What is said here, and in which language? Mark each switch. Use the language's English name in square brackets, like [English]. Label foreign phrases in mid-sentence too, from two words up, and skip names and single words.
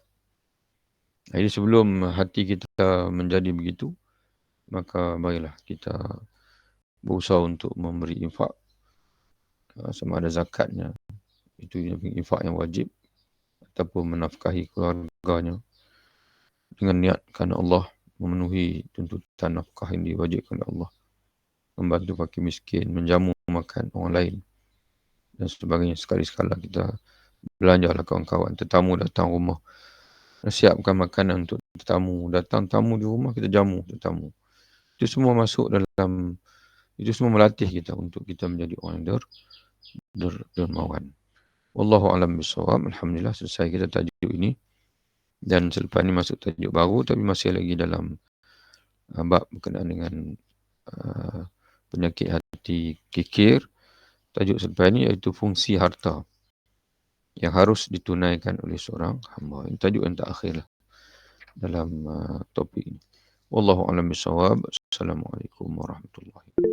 [Malay] Jadi sebelum hati kita menjadi begitu, maka baiklah kita berusaha untuk memberi infak, sama ada zakatnya, itu infak yang wajib, ataupun menafkahi keluarganya dengan niat kerana Allah, memenuhi tuntutan nafkah yang diwajibkan oleh Allah, membantu fakir miskin, menjamu makan orang lain dan sebagainya. Sekali-sekala kita belanjalah kawan-kawan, tetamu datang rumah, siapkan makanan untuk tetamu, datang tamu di rumah, kita jamu tetamu. Itu semua masuk dalam, itu semua melatih kita untuk kita menjadi orang yang dermawan. [Arabic] والله أعلم بالصواب. [Malay] Alhamdulillah selesai kita tajuk ini. Dan selepas ini masuk tajuk baru, tapi masih lagi dalam bab berkenaan dengan penyakit hati kikir. Tajuk selepas ini iaitu fungsi harta yang harus ditunaikan oleh seorang hamba. Ini tajuk yang terakhir dalam topik ini. [Arabic] والله أعلم بالصواب. السلام عليكم ورحمة الله وبركاته.